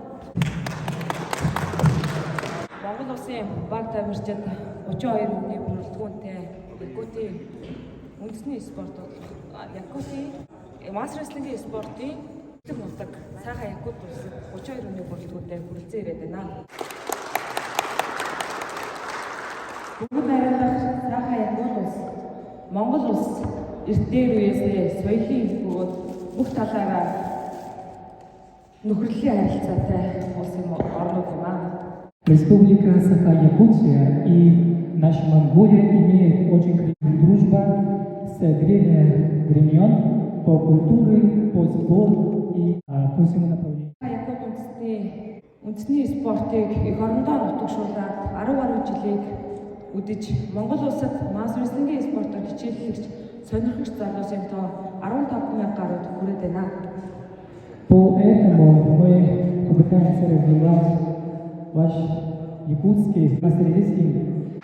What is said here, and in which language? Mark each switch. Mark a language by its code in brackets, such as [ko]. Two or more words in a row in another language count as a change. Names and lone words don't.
[mn] Монгол Улсын баг тамирчид 32 хүний бүрэлдэхүүнтэй Якутийн үндэсний спорт бол Якутийн масс рестлингийн спортын мундаг сайхан Якут улсад 32 хүний бүрэлдэхүүнтэй хүрэлцэн ирээд байна. Бүгд найрамдах сайхан Якут улс Монгол улс эрт дээр үеэсээ соёлын бөгөөд бүх талаараа нөхөрлөлийн харилцаатай улс юм орнууд юм аа. [ru] Республика Саха-Якутия и наша Монголия имеют очень крепкую дружбу с древних времен по культуре, по спорту и по всему направлению. [mn] Якут үндэсний спортыг эх орондоо нутагшуулаад 10 гаруй жилийг үдэж Монгол улсад масс рестлингийн спортоор хичээллэгч сонирхогч залуусын тоо 15,000 гаруйд хүрээд байна. [ru] Поэтому мы попытаемся развивать ваш якутский масс-рестлинг.